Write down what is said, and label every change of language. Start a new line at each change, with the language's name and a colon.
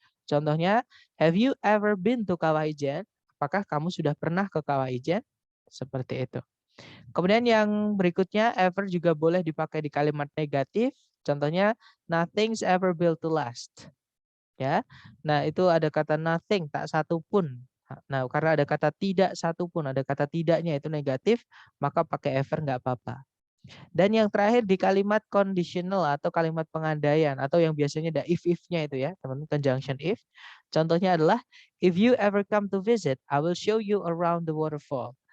Indonesian: Contohnya,
English: have you ever been to Kawah Ijen?
Indonesian: Apakah kamu sudah pernah ke Kawah Ijen? Seperti itu. Kemudian yang berikutnya, ever juga boleh dipakai di kalimat negatif. Contohnya,
English: nothing's ever built to last.
Indonesian: Ya, nah itu ada kata nothing, tak satu pun. Nah, karena ada kata tidak satu pun, ada kata tidaknya itu negatif, maka pakai ever nggak apa-apa. Dan yang terakhir di kalimat conditional atau kalimat pengandaian atau yang biasanya ada if-nya itu ya, teman-teman, conjunction if. Contohnya adalah
English: if you ever come to visit, I will show you around the waterfall.